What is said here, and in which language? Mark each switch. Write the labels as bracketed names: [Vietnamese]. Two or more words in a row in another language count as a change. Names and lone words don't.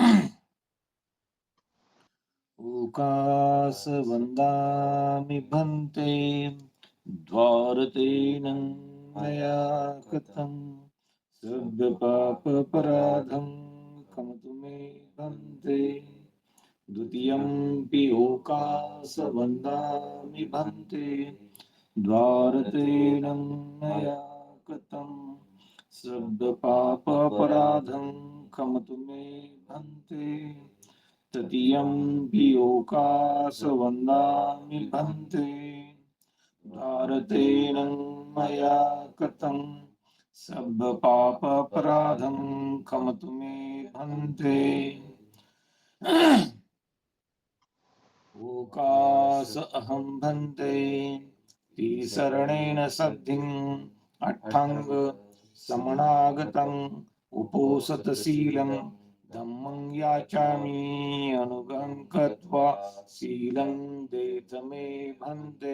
[Pali] ओकास वंदामि भंते द्वारतेन मया कथं सर्वपापपराधं क्षमतु मे भंते. द्वितीयंपि ओकास वंदामि भंते द्वारतेन मया कथं सर्वपापपराधं क्षमतु मे भंते. तृतीयंपि ओकास वंदामि भंते द्वारतेन मया कृतं सर्वपापपराधं क्षमतु मे भंते. ओकास अहं भंते तिसरणेन सद्धिं अट्टांग समनागतं उपोसतशीलं धम्मं याचामि अनुगं कृत्वा शीलं देत मे भंते.